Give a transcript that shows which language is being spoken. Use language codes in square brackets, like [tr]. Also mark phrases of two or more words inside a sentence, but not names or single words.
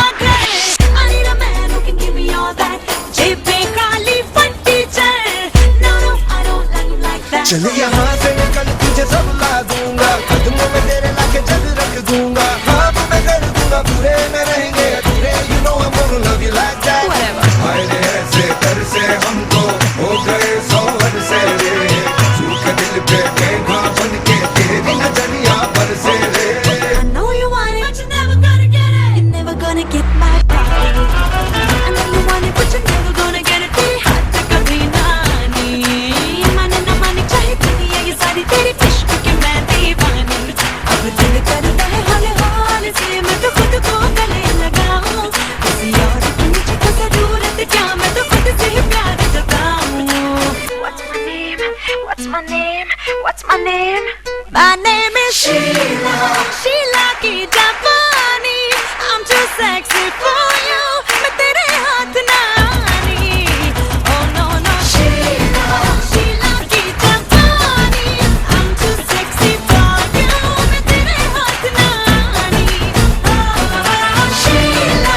[hi] घर, [en] I need a man who can give me all that. [hi] जेबें खाली फटी चल, [en] no no I don't like that. [hi] चल यहाँ से निकल तुझे सब ला दूंगा, कदमों में तेरे लाके जग रख दूंगा, ख्वाब में कर दूंगा पूरे में रहेंगे अधूरे, [en] you know I'm gonna love you like that. [hi] आए रे ऐसे दर से हमको हो गए सौहर से रे, सूखे दिल पे मेघा बन के तेरी नजरिया बरसे रे। [en] I know you want it, but you're never gonna get it. You're never gonna get my body. I know you want it, but you're never gonna get it. [hi] तेरे हाथ कभी ना आनी, माने ना माने चाहे दुनिया, ये सारी तेरी इश्क की मैं दीवानी। अब दिल करता है हौले हौले से मैं तो खुद को गले लगाऊं, किसी और की मुझको जरूरत क्या, मैं तो खुद से प्यार जताऊं। [en] What's my name? What's my name? What's my name? My name is Sheila. Sheila [hi] की जवानी, [en] I'm too sexy for you, [hi] मैं तेरे हाथ ना आनी। [en] Oh no no Sheila. Sheila [hi] की जवानी, [en] I'm too sexy for you, [hi] मैं तेरे हाथ ना आनी। [en] Oh Sheila.